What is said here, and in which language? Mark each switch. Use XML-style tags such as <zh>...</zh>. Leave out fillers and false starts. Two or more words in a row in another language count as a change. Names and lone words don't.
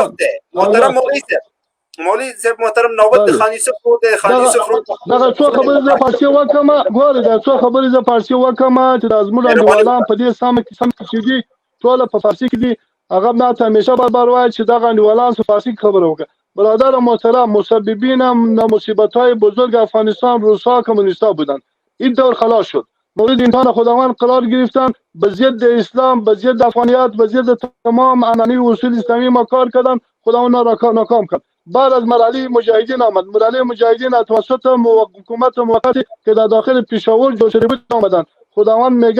<ps>محترم مولوي صاحب محترم نوبت د خان یوسف ورور دی خان یوسف ورور دغه څو خبرې زه فارسي وکړم ګوره دا څو خبرې زه فارسي وکړم چې دا زموږ انډیوالان په دې سم کې دي ټوله په فارسي کې دي هغه ماته همیشه بار وایي چې دغه انډیوالان په فارسي کې خبره وکړه</ps> <fa>برادر محترم مسببین مصیبت‌های بزرگ افغانستان روس‌ها کمونیست‌ها بودن این دور خلاص شد مورد امتحان خداوند قرار گرفتن به ضد اسلام به ضد افغانیت به ضد تمام عناصر اصول اسلامی ما کار کردن خداوند ناکام کرد بعد از مرحله مجاهدین آمد مرحله مجاهدین توسط حکومت موقتی که در داخل پشاور جوش شده بود آمدن خداوند</fa>